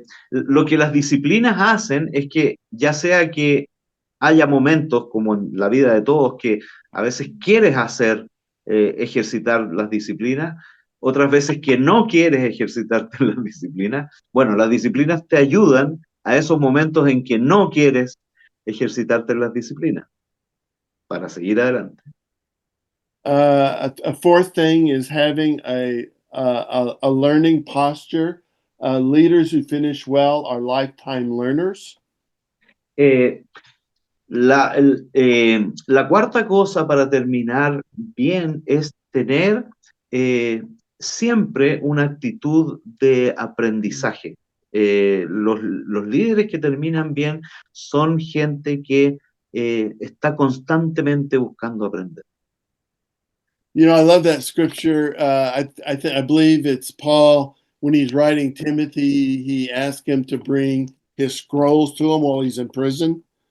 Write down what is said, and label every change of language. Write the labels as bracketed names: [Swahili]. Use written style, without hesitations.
[Spanish] Lo que las disciplinas hacen es que ya sea que haya momentos como en la vida de todos que a veces quieres ejercitar las disciplinas, otras veces que no quieres ejercitarte las disciplinas. Bueno, las disciplinas te ayudan a esos momentos en que no quieres ejercitarte las disciplinas para seguir adelante. [English] A fourth thing is having a learning posture. Leaders who finish well are lifetime learners. [Spanish] La cuarta cosa para terminar bien es tener siempre una actitud de aprendizaje. Los líderes que terminan bien son gente que está constantemente buscando aprender. [English] I love that scripture. I believe it's Paul when he's writing Timothy. He asked him to bring his scrolls to him while he's in prison.